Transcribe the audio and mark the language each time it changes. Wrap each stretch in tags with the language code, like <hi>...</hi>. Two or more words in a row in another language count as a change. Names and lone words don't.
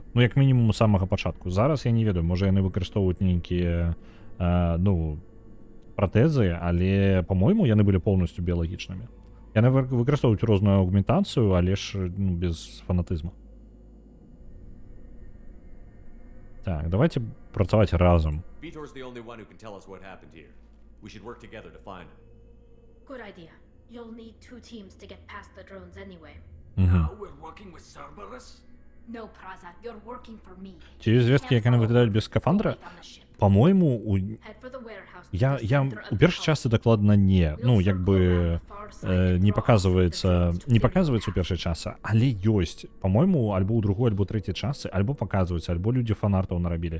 <be>Ну, як мінімум, з самага пачатку. Зараз я не ведаю, можа яны выкарыстоўваюць нейкія, ну, пратэзы, але, па-мойму, яны былі поўнасцю біялагічнымі. Яны выкарыстоўваюць розную аўгментацыю, але ж, ну, без фанатызму. Так, давайте працаваць разам.</be> <en>Vitor's the only one who can tell us what happened here. We should work together to find him. Good idea. You'll need 2 teams to get past the drones anyway. Now we're working with Cerberus? No, Praza, you're working for me.</en> <be>Ці ёсць звесткі, як яны выглядаюць без скафандра? Па-мойму, я у першай частцы дакладна не. Ну, як бы не паказваецца у першай частцы, але ёсць. Па-мойму, альбо ў другой, альбо трэцяй частцы, альбо паказваюцца, альбо людзі фанартаў нарабілі.</be>